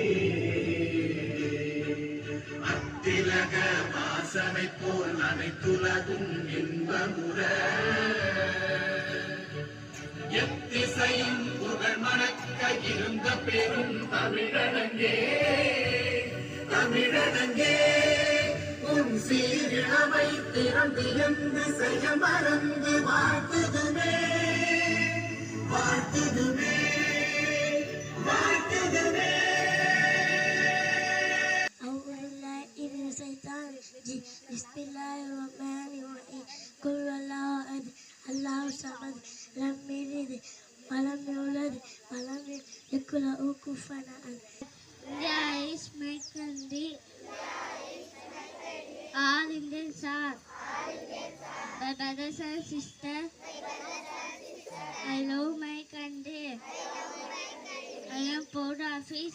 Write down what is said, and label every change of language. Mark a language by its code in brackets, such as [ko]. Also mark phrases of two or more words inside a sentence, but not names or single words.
[ta] திலக வாசனை போல் அனைத்துலகும் இன்பமுற எத்திசையும் புகழ் மணக்க இருந்த பெரும் தமிழனங்கே தமிழனங்கே உன் சீரிழமை திறந்திருந்து செய்ய மறந்து வாழ்த்துதுமே வாழ்த்துதுமே வாழ்த்துதுமே. [ar] Bismillahirrahmanirrahim. قل هو الله أحد الله الصمد لم يلد ولم يولد ولم يكن له كفوا أحد. [en] India is my country. All Indians are my brothers and sisters. I love my country. I am proud of it.